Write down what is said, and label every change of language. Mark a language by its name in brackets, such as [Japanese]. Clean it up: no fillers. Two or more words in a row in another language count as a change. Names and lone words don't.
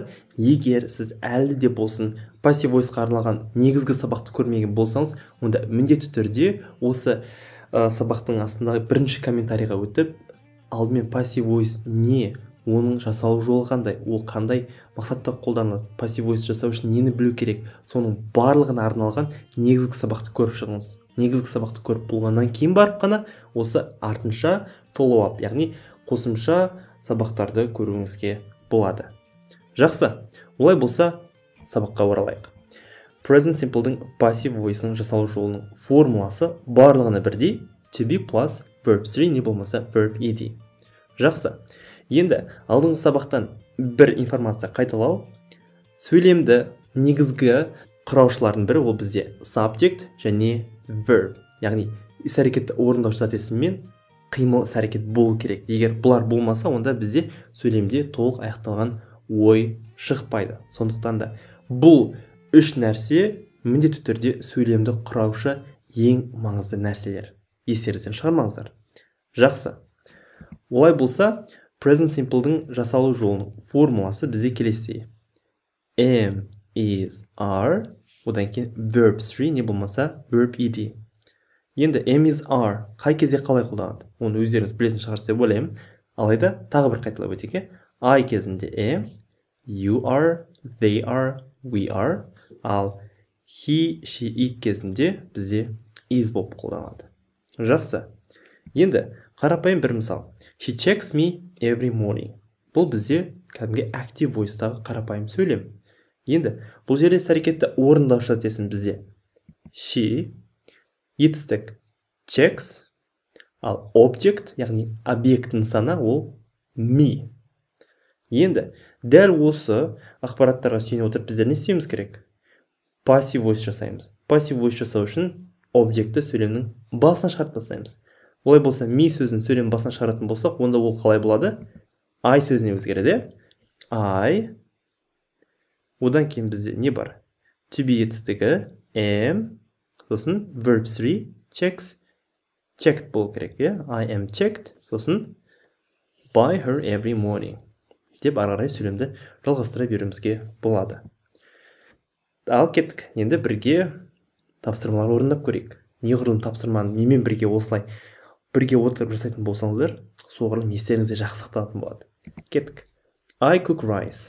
[Kazakh] Егер сіз әлі де болсын Passive Voice'қа арналған негізгі сабақты көрмеген болсаңыз, онда міндетті түрде осы сабақтың астындағы бірінші комментарийға өтіп, алдымен [English] Passive Voice [Kazakh] не, оның жасалу жолы қандай, ол қандай мақсатта қолданылады, [English] Passive Voice [Kazakh] жасау үшін нені білу керек, соның барлығына арналған негізгі сабақты көріп шығыңыз. Негізгі сабақты көріп болғаннан кейін барып қана осы артынша [English] follow up, [Kazakh] яғни қосымша сабақтарды көруіңізге болады. Жақсы, олай болса сабаққа оралайық. [English] Present Simple'дың Passive Voice'ның [Kazakh] жасалу жолының формуласы барлығына бірдей, [English] to be plus verb 3 [Kazakh] не болмаса [English] verb ed. [Kazakh] Жақсы. Енді алдыңғы сабақтан бір информация қайталау. Сөйлемді негізгі құраушылардың бірі ол бізде subject және verb. Яғни іс-әрекетті орындаушы зат есім мен қимыл іс-әрекет болу керек. Егер бұлар болмаса, онда бізде сөйлемде толық аяқталған ой шықпайды. Сондықтан да бұл үш нәрсе міндетті түрде сөйлемді құраушы ең маңызды нәрселер. Естеріңізден шығармаңыздар. Жақсы. Олай болса, [English] Present Simple'дың [Kazakh] жасалу жолының формуласы бізде келесідей. [English] Am, is, are, [Kazakh] одан кейін [English] verb 3 [Kazakh] не болмаса [English] verb ed. [Kazakh] Енді [English] am, is, are [Kazakh] қай кезде қалай қолданады? Оны өздеріңіз білетін шығарсыз деп ойлаймын. Алайда тағы бір қайталап өтейік. [English] I кезінде am, you are, they are, we are, ал he, she, it [Kazakh] кезінде бізде [English] is [Kazakh] болып қолданады. Жақсы. Енді қарапайым бір мысал. [English] She checks me every morning. [Kazakh] Бұл бізде кәдімгі [English] active voice- [Kazakh] тағы қарапайым сөйлем. Енді бұл жерде іс-әрекетті орындаушы зат есім бізде she, етістік checks, ал object, яғни объектінің сана ол me. Енді дәл осы ақпараттарға сүйене отырып біздер не істеуіміз керек? [English] Passive voice [Kazakh] жасаймыз. [English] Passive voice [Kazakh] жасау үшін объекті сөйлемнің басына шығарып тастаймыз. Олай болса, me сөзін сөйлем басына шығаратын болсақ, онда ол қалай болады? I сөзіне өзгереді. I. Одан кейін бізде не бар? [English] To be [Kazakh] етістігі am. [English] Сосын verb 3 checks. Checked [Kazakh] болу керек. [English] I am checked. Сосын by her every morning. [Kazakh] Деп ары қарай сөйлемді жалғастыра беруімізге болады. Ал кеттік. Енді бірге тапсырмалар орындап көрейік. Неғұрлым тапсырманы немен бірге осылай бірге отырып жасайтын болсаңыздар, соғұрлым естеріңізде жақсы сақталатын болады. Кеттік. [English] I cook rice.